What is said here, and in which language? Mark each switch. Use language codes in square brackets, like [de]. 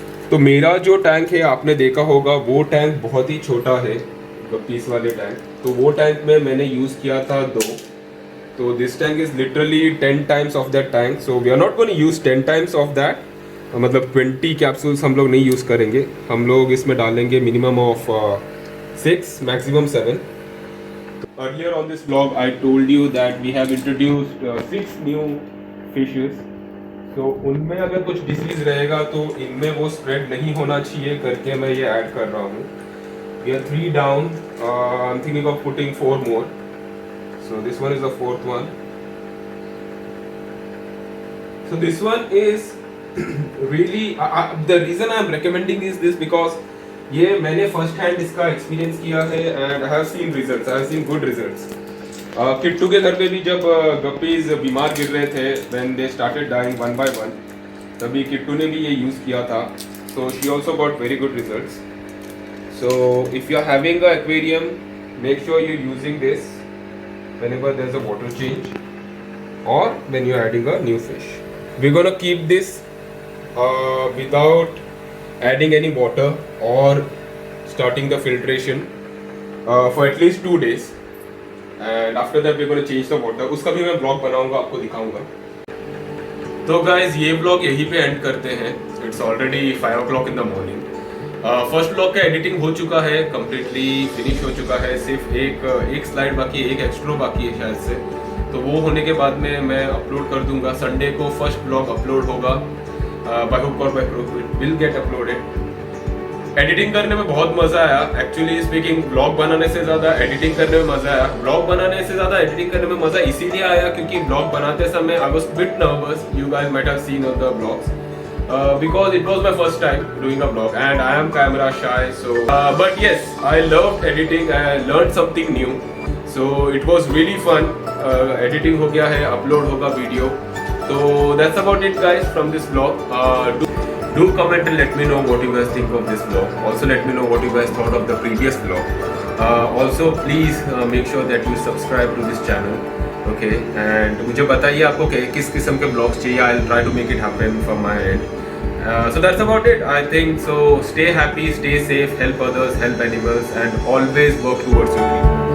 [hi] तो मेरा जो टैंक है आपने देखा होगा, वो टैंक बहुत ही छोटा है, गप्पीस वाले टैंक। तो वो टैंक में मैंने यूज़ किया था 2, [en] तो this tank is literally 10 times of that tank, so we are not going to use 10 times of that, [hi] मतलब 20 कैप्सूल्स हम लोग नहीं यूज़ करेंगे, हम लोग इसमें डालेंगे minimum of 6 maximum 7. [en] Earlier on this vlog I told you that we have introduced 6 new fishes. [hi] तो उनमें अगर कुछ डिसीज रहेगा तो इनमें वो स्प्रेड नहीं होना चाहिए करके मैं ये ऐड कर रहा हूँ. [en] We are 3 down. I'm thinking of putting 4 more. So this one is the 4th one. So this one is really the reason I'm recommending is this because [hi] ये मैंने फर्स्ट हैंड इसका एक्सपीरियंस किया है [en] And I have seen results, I have seen good results. [hi] Kittu के घर पे भी जब गप्पीज बीमार गिर रहे थे [en] when they started dying one by one, [hi] तभी किट्टू ने भी ये यूज़ किया था. [en] So she also got very good results. So if you are having a aquarium, make sure you using this whenever there's a water change or when you're adding a new fish. We're gonna keep this without adding any water or starting the filtration for at least 2 days, and after that we're going to change the water. [hi] उसका भी मैं blog बनाऊंगा, आपको दिखाऊंगा. तो guys ये blog यहीं पे एंड करते हैं. [en] It's already 5 o'clock in the morning. [hi] First blog का एडिटिंग हो चुका है, कम्प्लीटली फिनिश हो चुका है. सिर्फ एक स्लाइड बाकी है, एक एक्स्ट्रा बाकी है शायद से. तो वो होने के बाद में मैं अपलोड कर दूंगा. संडे को फर्स्ट ब्लॉग अपलोड होगा. [en] By hook और by crook it will get uploaded. [hi] Editing करने में बहुत मज़ा आया. एक्चुअली स्पीकिंग, ब्लॉग बनाने से ज़्यादा एडिटिंग करने में मज़ा आया. ब्लॉग बनाने से ज़्यादा एडिटिंग करने में मज़ा इसीलिए आया क्योंकि ब्लॉग बनाते समय [en] I was bit nervous. You guys might have seen on the vlogs because it was my first time doing a vlog and I am camera shy. So but yes, I loved editing. I learned something new. So it was really fun. [hi] Editing हो गया है, upload होगा video. [en] So that's about it guys from this vlog. Do comment and let me know what you guys think of this vlog. Also let me know what you guys thought of the previous vlog. Also please make sure that you subscribe to this channel. [hi] Okay, and मुझे बताइए आपको किस किस्म के vlogs चाहिए. [en] I'll try to make it happen from my end. So that's about it. I think so. Stay happy, stay safe, help others, help animals, and always work towards your dream.